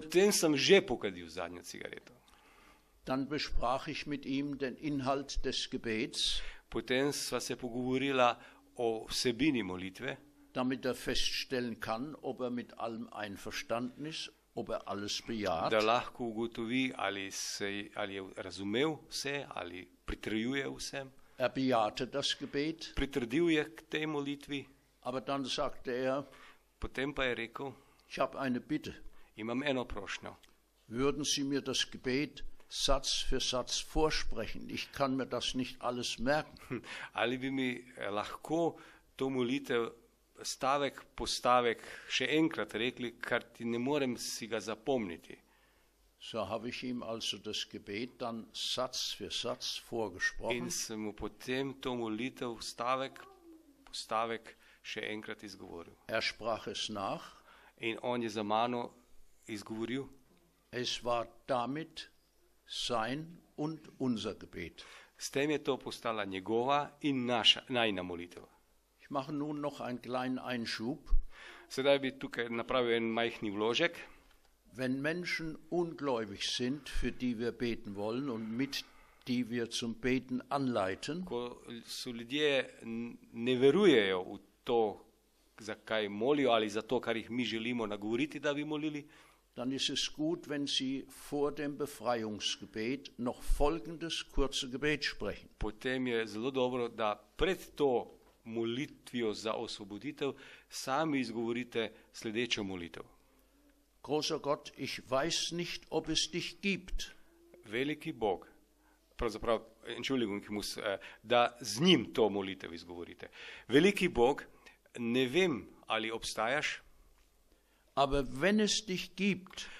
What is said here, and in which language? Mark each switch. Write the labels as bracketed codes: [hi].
[sl] potem sem že pokadil zadnjo cigareto. [de] Dann besprach ich mit ihm den Inhalt des Gebets, [sl] Potem sva se pogovorila o vsebini molitve, [de] damit feststellen kann, ob mit allem einverstanden ist, ob alles bejaht. [sl] da lahko ugotovi, ali je razumel vse, ali pritrjuje vsem. [de] Bejahte das Gebet, [sl] Pritrdil je k tej molitvi, [de] aber dann sagte [sl] potem pa je rekel, [de] ich habe eine Bitte. [sl] imam eno prošnjo. [de] Würden Sie mir das Gebet Satz für Satz vorsprechen? Ich kann mir das nicht alles merken. [sl] Ali bi mi lahko to molitev stavek po stavek še enkrat rekli, kar ti ne morem si ga zapomniti. [de] So habe ich ihm also das Gebet dann Satz für Satz vorgesprochen. [sl] In sem mu potem to molitev stavek po stavek še enkrat izgovoril. [de] Sprach es nach. [sl] In on je za mano izgovoril. [de] Es war damit sein und unser Gebet. [sl] S tem je to postala njegova in najina molitev. [de] Ich mache nun noch einen kleinen Einschub. [sl] Sedaj bi tukaj napravil en majhni vložek. [de] Wenn Menschen ungläubig sind, für die wir beten wollen und mit die wir zum Beten anleiten, [sl] Ko so ljudje ne verujejo v to, za kaj molijo ali za to, kar jih mi želimo nagovoriti, da bi molili, [de] dann ist es gut, wenn Sie vor dem Befreiungsgebet noch folgendes kurze Gebet sprechen. [sl] potem je zelo dobro, da pred to molitvijo za osvoboditev, sami izgovorite sledečo molitev. [de] Großer Gott, ich weiß nicht, ob es dich gibt. [sl] Veliki Bog, pravzaprav, Entschuldigung, da z njim to molitev izgovorite. Veliki Bog, ne vem, ali obstajaš, [de] Aber wenn es dich gibt,